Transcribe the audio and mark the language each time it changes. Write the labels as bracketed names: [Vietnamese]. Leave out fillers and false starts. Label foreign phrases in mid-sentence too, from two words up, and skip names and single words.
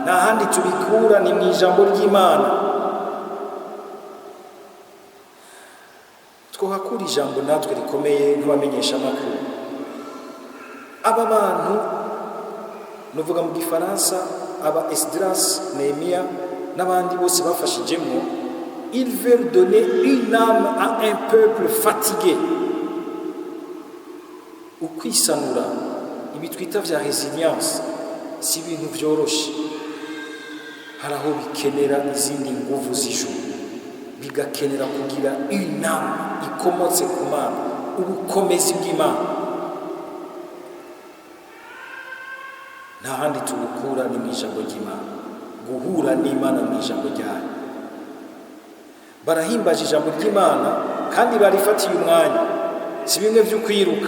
[Rundi] Nta handi tubikura, ni mu ijambo ry'Imana. Twohakura ijambo natwe rikomeye nk'abamenyesha amakuru. Aba bantu nuvuga mu gifaransa, aba Esdras, Nehemiya n'abandi bose bafashijemo, [French] ils veulent donner une âme à un peuple fatigué. [Rundi] Ukwisanura, ibi twita vya résilience, si ibintu vyoroshe. Hari aho bikenera izindi nguvu z'ijuru, bigakenera kugira [French] une âme [Rundi] ikomotse ku Mana, ubukomezi bw'Imana. nta handi tubukura ni mu ijambo ry'Imana, guhura n'Imana mu ijambo ryayo. Barahimbaje ijambo ry'Imana kandi barifatiye umwanya, si bimwe byo kwiruka.